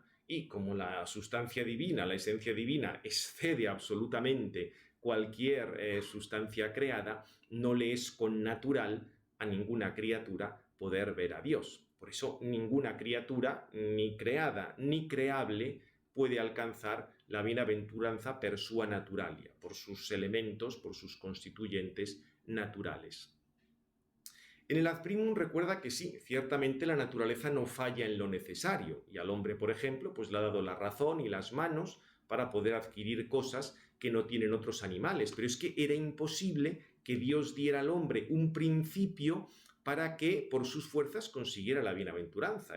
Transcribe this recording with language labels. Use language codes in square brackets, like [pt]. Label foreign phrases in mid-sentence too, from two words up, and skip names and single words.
[es] Y como la sustancia divina, la esencia divina, excede absolutamente cualquier sustancia creada, no le es connatural a ninguna criatura poder ver a Dios. Por eso ninguna criatura, ni creada ni creable, puede alcanzar la bienaventuranza [la] per sua naturalia, [es] por sus elementos, por sus constituyentes naturales. En el [la] ad primum [es] recuerda que sí, ciertamente la naturaleza no falla en lo necesario, y al hombre, por ejemplo, pues le ha dado la razón y las manos para poder adquirir cosas que no tienen otros animales, pero es que era imposible que Dios diera al hombre un principio para que por sus fuerzas consiguiera la bienaventuranza.